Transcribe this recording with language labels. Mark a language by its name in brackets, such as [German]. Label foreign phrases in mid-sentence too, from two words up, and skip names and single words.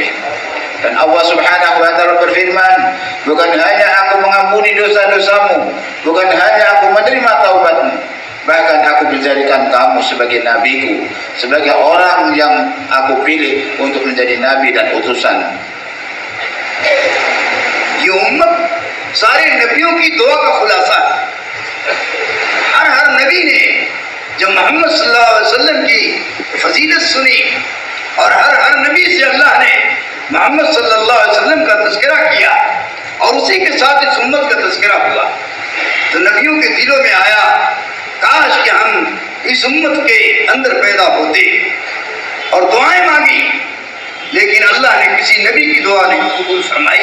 [Indonesian] Dan [Arabic] الله سبحانه وتعالى [Indonesian] berfirman, bukan hanya aku mengampuni dosa-dosamu, bukan hanya aku menerima taubatmu, bahkan aku menjadikan kamu sebagai nabiku, sebagai orang yang aku pilih untuk menjadi nabi dan utusan. [Hindi] ये उम्मत सारे नबियों की दुआ का खुलासा है। हर नबी ने जब मोहम्मद [Arabic] صلى الله عليه وسلم [Hindi] की फजीलत सुनी और हर नबी से अल्लाह ने मोहम्मद [Arabic] صلى الله عليه وسلم [Hindi] का तज़किरा किया और उसी के साथ इस उम्मत का तज़किरा हुआ, तो नबियों के दिलों में आया, काश कि हम इस उम्मत के अंदर पैदा होते, और दुआएं मांगी, लेकिन अल्लाह ने किसी नबी की दुआ नहीं कबूल फरमाई।